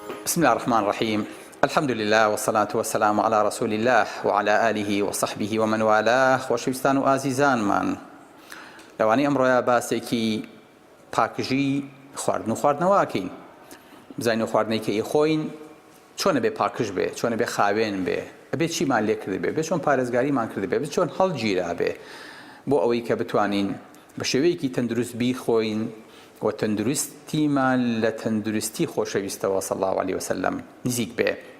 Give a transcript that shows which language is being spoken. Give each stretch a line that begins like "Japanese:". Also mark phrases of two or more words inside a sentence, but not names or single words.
Arabic: بسم الله الرحمن الرحيم. الحمد لله والصلاة والسلام على رسول الله وعلى آله وصحبه ومن والاه.
Central Kurdish: خۆشەویستان و ئازیزانمان، لەوانەی ئەمڕۆیە باسێکی پاکژی خواردن و خواردنەوەکەین. بزانین خواردنەی خۆین چۆنە بێ پاکژ بێ، چۆنە بێ خاوێن بێ، ئەبێ چیمان لێ کرد بێ، چۆن پارێزگاریمان کرد بێ، چۆن هەڵگیرا بێ، بۆ ئەوەی کە بتوانین بە شێوەیەکی تەندروست بیخۆین و تەندروستیمان لە تەندروستی خۆشەویستەوە
Arabic: صلی الله علیه وسلم
Central Kurdish: نزیک بێ.